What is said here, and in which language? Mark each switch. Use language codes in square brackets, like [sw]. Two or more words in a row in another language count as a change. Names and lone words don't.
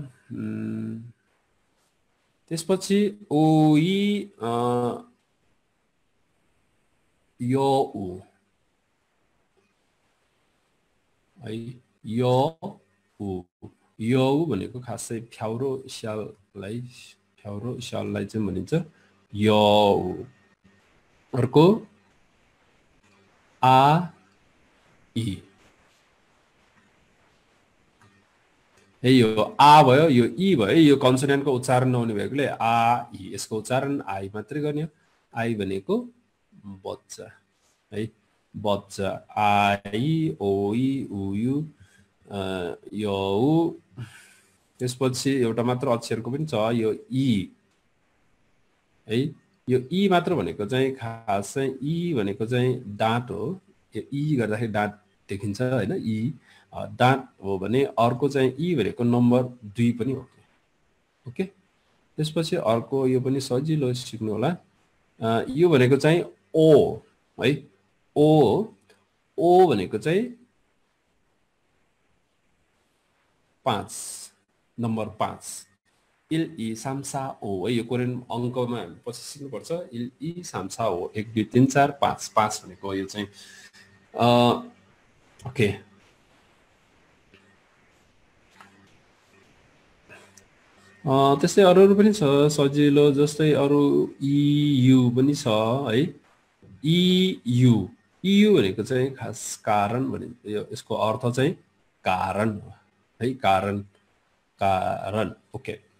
[ne] त्यसपछि ओई यो उ है यो उ यो भनेको खासै फ्याउरो स्याललाई चाहिँ भनिन्छ यो अर्को आ ई है यो आ भयो यो ई भयो यो कन्सोनेन्टको उच्चारण नहुने भएकोले आ ई यसको उच्चारण आई मात्रै गर्ने आई भनेको बच्चा है बच्चा आई ओ ई उ यु यो त्यसपछि एउटा मात्र अक्षरको पनि छ यो ई है यो ई मात्र भनेको चाहिँ खास चाहिँ ई भनेको चाहिँ दाँत हो यो ई गर्दाखेरि दाँत देखिन्छ हैन ई दाँत हो भने अर्को चाहिँ ई भनेको नम्बर 2 पनि हो ओके त्यसपछि अर्को यो पनि सजिलो सिक्नु होला यो भनेको चाहिँ ओ है ओ भनेको चाहिँ 5 नम्बर 5 [ko] 일 이 삼 사 오 [ne] है यो कोरियन अङ्कमा हामी पछि सिक्नुपर्छ [ko] 일 이 삼 사 오 [ne] 1 2 3 4 5 5 भनेको यो चाहिँ ओके त्यस्तै अरू पनि छ सजिलो जस्तै अरू इयु पनि छ है इयु भनेको चाहिँ खास कारण भनिन्छ यसको अर्थ चाहिँ कारण है कारण ओके